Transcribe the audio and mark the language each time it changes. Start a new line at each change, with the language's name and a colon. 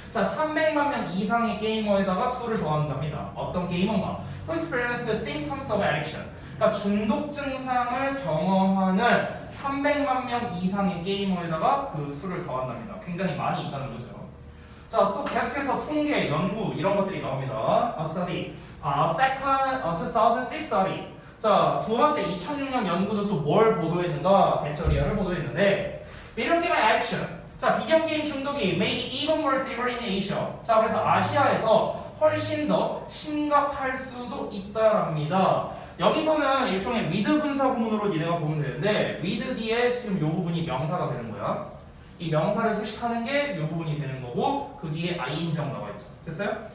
Korean: 자, 300만 명 이상의 게이머에다가 수를 더한답니다. 어떤 게이머가?
English: Who experience the symptoms of addiction.
Korean: 그러니까 중독 증상을 경험하는 300만 명 이상의 게이머에다가 그 수를 더한답니다. 굉장히 많이 있다는 거죠. 자, 또 계속해서 통계, 연구 이런 것들이 나옵니다.
English: A study. Second 2006 study.
Korean: 자, 두 번째 2006년 연구는 또 뭘 보도했는가? 대처리얼을 보도했는데 비디오 게임 addiction.
English: 자,
Korean: 비디오 게임 중독이
English: made even more severe in Asia.
Korean: 자, 그래서 아시아에서 훨씬 더 심각할 수도 있다랍니다. 여기서는 일종의 with 분사 구문으로 니네가 보면 되는데 with 뒤에 지금 요 부분이 명사가 되는 거야. 이 명사를 수식하는 게 요 부분이 되는 거고 그 뒤에 ing하고 나와 있죠. 됐어요?